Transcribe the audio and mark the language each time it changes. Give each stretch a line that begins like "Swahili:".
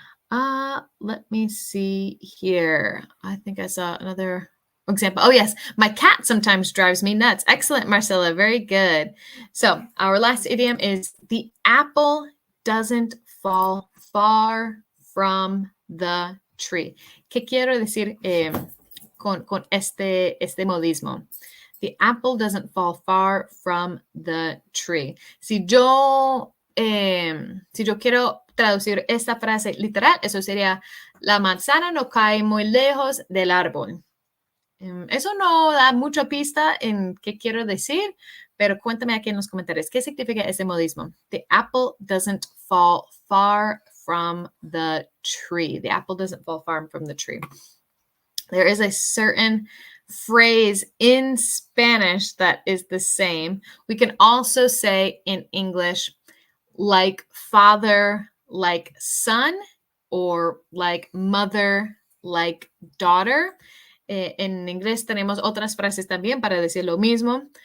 English: Let me see here. I think I saw another example. Oh, yes. My cat sometimes drives me nuts. Excellent, Marcella. Very good. So our last idiom is, the apple doesn't fall far from the tree.
Spanish: ¿Qué quiero decir con este modismo?
English: The apple doesn't fall far from the tree.
Spanish: Si yo quiero traducir esta frase literal, eso sería, la manzana no cae muy lejos del árbol. Eso no da mucha pista en qué quiero decir, pero cuéntame aquí en los comentarios, ¿qué significa ese modismo?
English: The apple doesn't fall far from the tree. The apple doesn't fall far from the tree. There is a certain phrase in Spanish that is the same. We can also say in English, like father, like son, or like mother, like daughter.
Spanish: En inglés tenemos otras frases también para decir lo mismo.